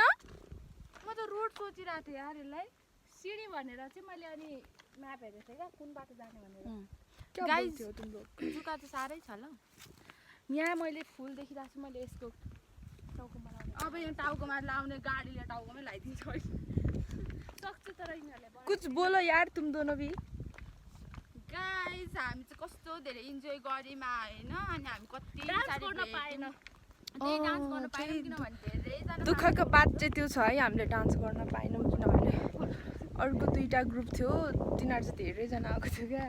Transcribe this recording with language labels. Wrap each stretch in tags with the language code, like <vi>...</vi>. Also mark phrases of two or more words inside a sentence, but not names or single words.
<ne>म त रोड सोचिरहेको थिएँ यार, यसलाई सिडी भनेर चाहिँ मैले अनि म्याप हेरेको थिएँ क्या कुन बाटो जाने भनेर। गाइस थियो तिम्रो जुका त साह्रै छ ल। यहाँ मैले फुल देखिरहेको छु। मैले यसको टाउकोमा लाउने, अब यहाँ टाउकोमा लाउने गाडीले टाउकोमै लगाइदिन्छ सक्छ। तर यिनीहरूले</ne> <hi>कुछ बोलो यार तुम दोनों भी।</hi> <ne>गाइस हामी चाहिँ कस्तो धेरै इन्जोय गऱ्यौँ होइन। अनि हामी कति डान्स गर्न पाएन। त्यही डान्स गर्न पाएनौँ किनभने धेरैजना दुःखको बात चाहिँ त्यो छ है, हामीले डान्स गर्न पाएनौँ किनभने अर्को दुईवटा ग्रुप थियो, तिनीहरू चाहिँ धेरैजना आएको थियो क्या।</ne>